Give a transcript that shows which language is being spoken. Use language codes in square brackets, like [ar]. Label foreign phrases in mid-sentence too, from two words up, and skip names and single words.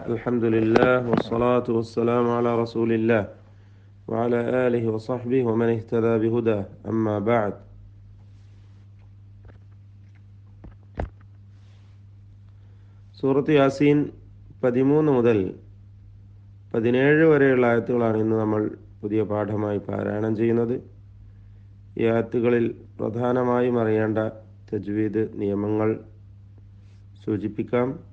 [ar] الحمد لله والصلاة والسلام على رسول الله وعلى آله وصحبه ومن اهتدى بهداه أما بعد [ml] സൂറത്ത് യാസീൻ 13 മുതൽ 17 വരെയുള്ള ആയത്തുകളാണ് ഇന്ന് നമ്മൾ പുതിയ പാഠമായി പാരായണം ചെയ്യുന്നത്. ഈ ആയത്തുകളിൽ പ്രധാനമായും അറിയേണ്ട തജ്വീദ് നിയമങ്ങൾ സൂചിപ്പിക്കാം.